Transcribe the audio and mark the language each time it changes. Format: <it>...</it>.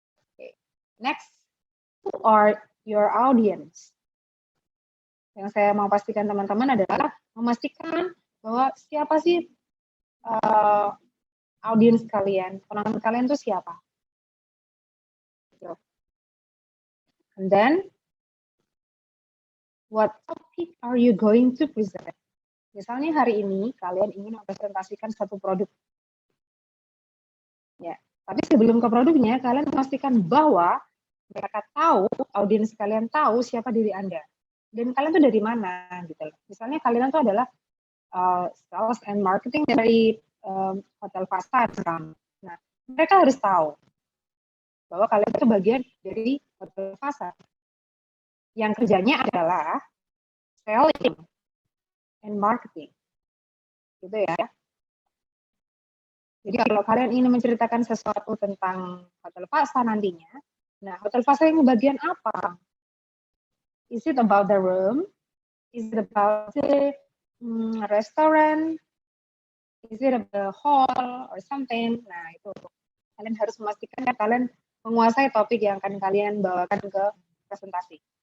<en>Oke, next, who are your audience?</en> <id>Yang saya mau pastikan teman-teman adalah memastikan bahwa siapa sih audiens kalian, penonton kalian itu siapa.</id> <en>And then, what topic are you going to present?</en> <id>Misalnya hari ini kalian ingin mempresentasikan satu produk. Ya, tapi sebelum ke produknya, kalian memastikan bahwa mereka tahu, audiens kalian tahu siapa diri Anda. Dan kalian tuh dari mana gitu loh. Misalnya kalian tuh adalah sales and marketing dari Hotel Fasa. Nah, mereka harus tahu bahwa kalian itu bagian dari Hotel Fasa. Yang kerjanya adalah selling and marketing. Gitu ya. Jadi kalau kalian ingin menceritakan sesuatu tentang Hotel Fasa nantinya, nah Hotel Fasa yang bagian apa?</id> <en>Is it about the room? Is it about the restaurant? Is it about the hall or something?</en> <id>Nah itu kalian harus memastikan ya kalian menguasai topik yang akan kalian bawakan ke presentasi.</id>